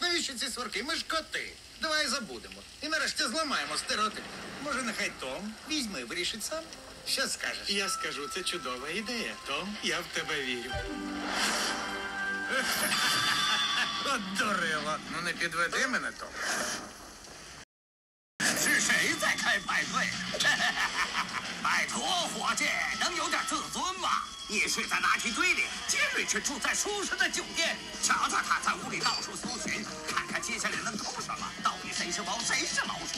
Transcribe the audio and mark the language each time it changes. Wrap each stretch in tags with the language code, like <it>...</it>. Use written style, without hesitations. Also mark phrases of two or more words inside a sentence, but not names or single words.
<uk>Навіщо ці сварки? Ми ж коти. Давай забудемо. І нарешті зламаємо стереотип. Може, нехай Том візьме і вирішить сам? Що скажеш? Я скажу, це чудова ідея. Том, я в тебе вірю. От дурила. Ну не підведи мене, Том.</uk> <zh>是谁在开派对？拜托，伙计，能有点自尊吗？你睡在垃圾堆里，杰瑞却住在舒适的酒店。瞧瞧他在屋里到处搜寻，看看接下来能偷什么，到底谁是猫，谁是老鼠？</zh>